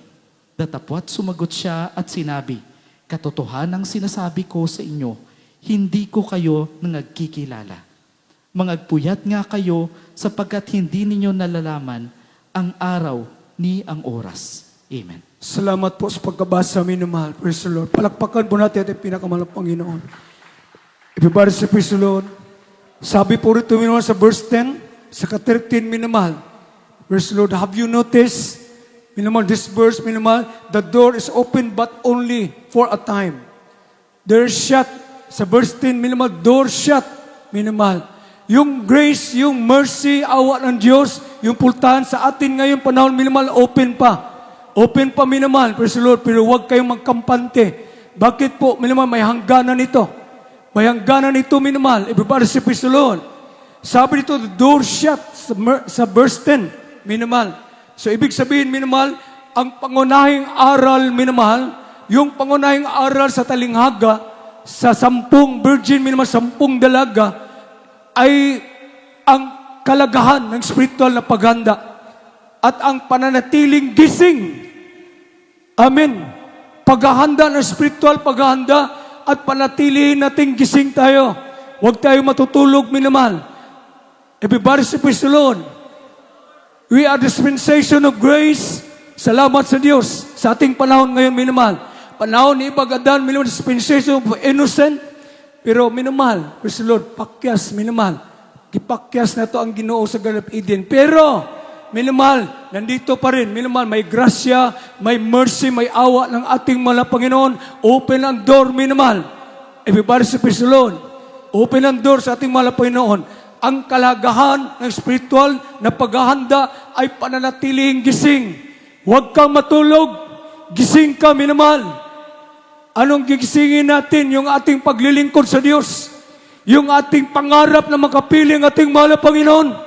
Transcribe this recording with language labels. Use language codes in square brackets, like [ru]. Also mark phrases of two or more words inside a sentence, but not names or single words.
[tl] Datapwat sumagot siya at sinabi, katotohanang sinasabi ko sa inyo, hindi ko kayo nangagkikilala. Mangagpuyat nga kayo sapagkat hindi ninyo nalalaman ang araw ni ang oras. Amen. Salamat po sa pagkabasa, minamahal. [en] Praise the Lord. [tl] Palakpakan po natin at pinakamahal na Panginoon. [en] Everybody say, praise the Lord. [tl] Sabi po rito, minamahal, sa verse 10, sa 13, minamahal. [en] Praise the Lord. Have you noticed, minamahal, this verse, minamahal, the door is open but only for a time. They're shut. Sa verse 10, minamahal, door shut, minamahal. Yung grace, yung mercy, awa ng Diyos, yung pultahan sa atin ngayon panahon, minamahal, open pa. Open pa minamahal, praise the Lord, pero huwag kayong magkampante. Bakit po, minamahal, may hangganan ito. May hangganan ito, minamahal. Everybody say, praise the Lord. [tl] Sabi dito, [en] the door shut [tl] sa verse 10, minamahal. So, ibig sabihin, minamahal, ang pangunahing aral, minamahal, yung pangunahing aral sa talinghaga, sa 10 virgin, minamahal, 10 dalaga, ay ang kalagahan ng spiritual na paghanda at ang pananatiling gising. Amen. Paghahanda ng spiritual, paghahanda at panatilihin nating gising tayo. Huwag tayo matutulog, minamahal. [en] Everybody say, praise the Lord. We are dispensation of grace. [tl] Salamat sa Diyos sa ating panahon ngayon, minamahal. Panahon ni Ibagadan, minamahal, [en] dispensation of innocent. [tl] Pero, minamahal, [en] praise the Lord, [tl] pakyas, minamahal. Kipakyas na to ang Ginoo sa Garden of Eden. Pero, minamahal, nandito pa rin, minamahal, may grasya, may mercy, may awa ng ating mga Panginoon. Open ang door, minamahal. [en] Everybody say, praise the Lord. [tl] Open ang door sa ating mga Panginoon. Ang kalagahan ng spiritual na paghahanda ay pananatiling gising. Huwag kang matulog. Gising ka, minamahal. Anong gigisingin natin? Yung ating paglilingkod sa Diyos. Yung ating pangarap na makapiling ating mahal na Panginoon.